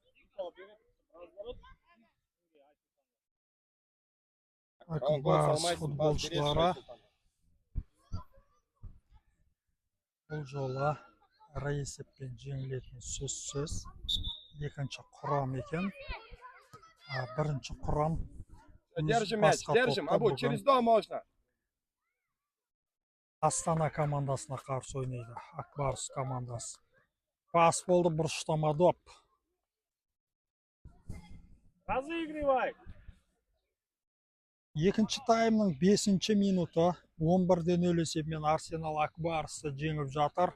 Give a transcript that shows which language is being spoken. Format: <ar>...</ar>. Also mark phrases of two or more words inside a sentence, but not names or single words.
<kk>Акбарс футболшылары бұл жолы ірі есеппен жеңілетін сөзсіз. Екінші құрам екен. Бірінші құрам</kk> <ru>Держим мяч, держим. Абу, через дом можно.</ru> <kk>Астана командасына қарсы ойнайды. Акбарс командасы. Пас болды, бұрыштама доп.</kk> <ru>Разыгрывай.</ru> <kk>Екінші таймның 5-ші минуты 11-0 есебімен Арсенал Акбарсты жеңіп жатыр.</kk>